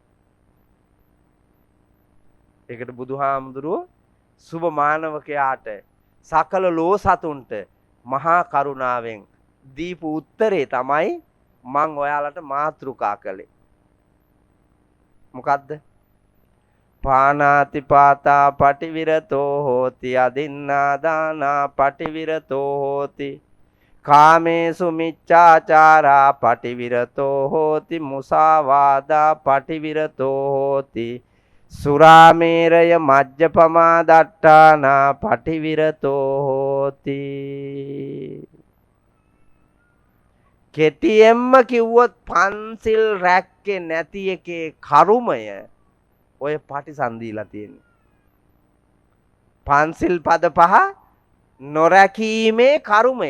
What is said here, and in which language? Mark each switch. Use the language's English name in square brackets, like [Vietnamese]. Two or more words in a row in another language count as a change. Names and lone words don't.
[Sinhala] ඒකට බුදුහාමුදුරුවෝ සුබ මානවකයාට සකල ලෝ සතුන්ට මහා කරුණාවෙන් දීපු උත්තරේ තමයි මං ඔයාලට මාතෘකා කළේ. මොකද්ද? [Pali] පානාති පාතා පටිවිරතෝ හෝති අදින්නා දානා පටිවිරතෝ හෝති කාමේසු මිච්ඡාචාරා පටිවිරතෝ හෝති මුසාවාදා පටිවිරතෝ හෝති සුරාමේරය මජ්ජපමා දට්ඨානා පටිවිරතෝ හෝති. [Sinhala] කෙටියෙන්ම කිව්වොත් පන්සිල් රැක්කේ නැති එකේ කරුමය ඔය පටිසන්ධීලා තියෙන්නේ. පන්සිල් පද 5 නොරැකීමේ කරුමය.